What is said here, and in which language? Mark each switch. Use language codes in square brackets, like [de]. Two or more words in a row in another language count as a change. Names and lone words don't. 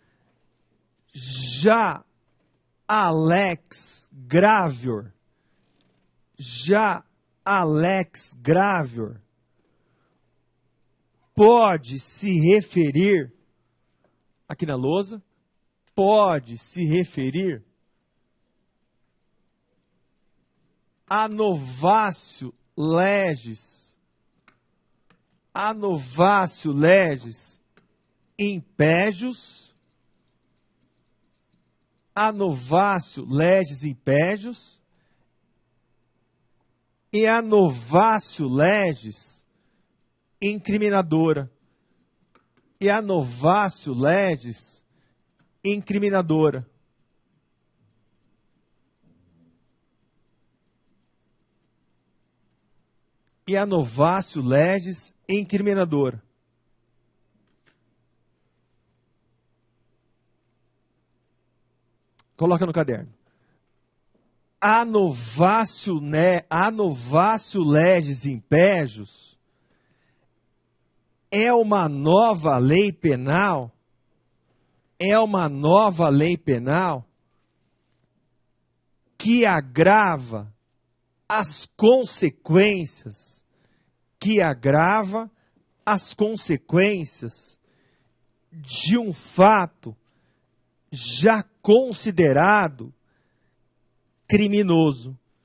[pt] Já a [la] lex gravior, [pt] pode se referir, aqui na lousa, pode se referir a [la] novatio legis, impégios, [pt] a [la] novatio legis impégios [pt] e a [la] novatio legis [pt] incriminadora. E a [la] novatio legis [pt] incriminadora. E a [la] novatio legis [pt] incriminadora. Coloca no caderno. A [la] novatio legis impégios [pt] é uma nova lei penal, que agrava as consequências, de um fato já considerado criminoso.